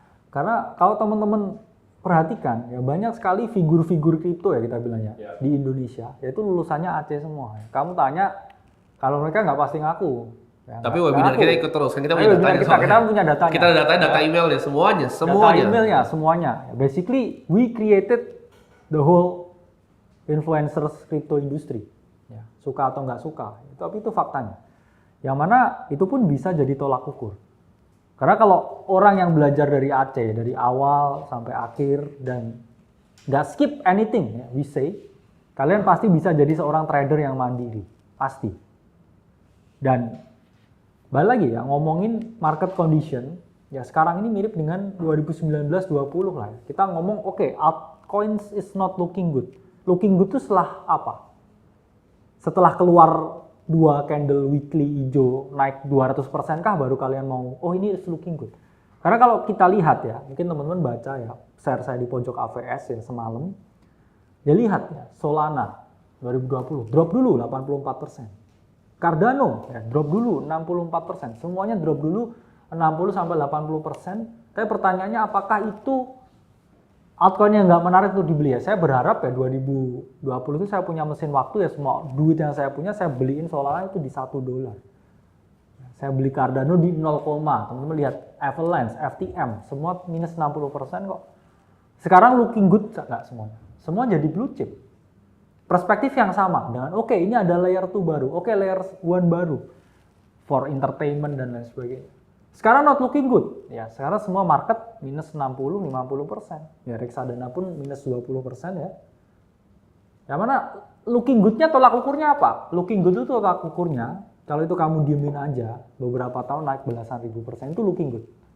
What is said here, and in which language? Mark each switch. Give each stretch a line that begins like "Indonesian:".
Indonesian: Karena kalau teman-teman perhatikan ya banyak sekali figur-figur kripto ya kita bilangnya di Indonesia, yaitu lulusannya Aceh semua. Kamu tanya, kalau mereka nggak pasti ngaku. Ya, tapi webinar kita ikut terus kan kita punya datanya. Kita punya datanya. Kita ada datanya, data emailnya, semuanya. Data emailnya, semuanya.
English: Basically, we created the whole influencers crypto industry.
Indonesian: Ya, suka atau nggak suka, tapi itu faktanya. Yang mana itu pun bisa jadi tolak ukur. Karena kalau orang yang belajar dari Aceh, dari awal sampai akhir, dan nggak
English: skip anything,
Indonesian: ya,
English: we say,
Indonesian: kalian pasti bisa jadi seorang trader yang mandiri. Pasti. Dan balik lagi ya, ngomongin market condition, ya sekarang ini mirip dengan 2019-20 lah ya. Kita ngomong, oke,
English: altcoins is not looking good. Looking good
Indonesian: itu setelah apa? Setelah keluar 2 candle weekly hijau naik 200% kah baru kalian mau, oh ini
English: is looking good.
Indonesian: Karena kalau kita lihat ya, mungkin teman-teman baca ya, share saya di pojok AVS ya semalam, ya lihat ya, Solana 2020, drop dulu 84%. Cardano ya, drop dulu 64%, semuanya drop dulu 60-80%. Tapi pertanyaannya apakah itu altcoin yang nggak menarik untuk dibeli ya? Saya berharap ya 2020 itu saya punya mesin waktu ya, semua duit yang saya punya saya beliin Solana itu di $1. Saya beli Cardano di 0, teman-teman lihat Avalanche, FTM, semua minus 60% kok. Sekarang
English: looking good
Indonesian: nggak semuanya? Semua jadi blue chip. Perspektif yang sama dengan oke, ini ada layer 2 baru, oke, layer 1 baru
English: for entertainment
Indonesian: dan lain sebagainya. Sekarang
English: not looking good.
Indonesian: Ya, sekarang semua market minus 60-50%. Ya, reksadana pun minus 20% ya. Yang mana looking good-nya tolak ukurnya apa? Looking good itu tolak ukurnya, kalau itu kamu diemin aja, beberapa tahun naik belasan ribu persen, itu
English: looking good.